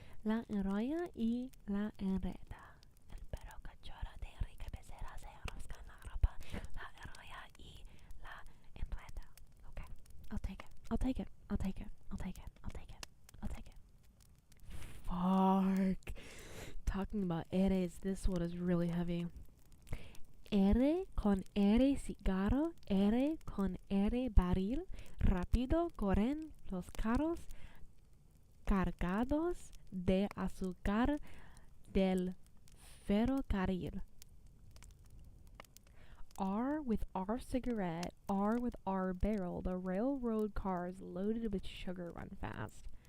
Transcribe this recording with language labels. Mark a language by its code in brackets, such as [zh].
[es] La enrolla y la enreda. [en] El perro cachorro de Enrique Becerra se enrosca en la ropa, la enrolla y la enreda. Okay, I'll take it. I'll take it. I'll take it. I'll take it. I'll take it. I'll take it. Fuck. Talking about eres, this one is really heavy. [es] R con R cigarro, R con R barril, rápido corren los carros cargados de azúcar del ferrocarril. [en] R with R cigarette, R with R barrel, the railroad cars loaded with sugar run fast.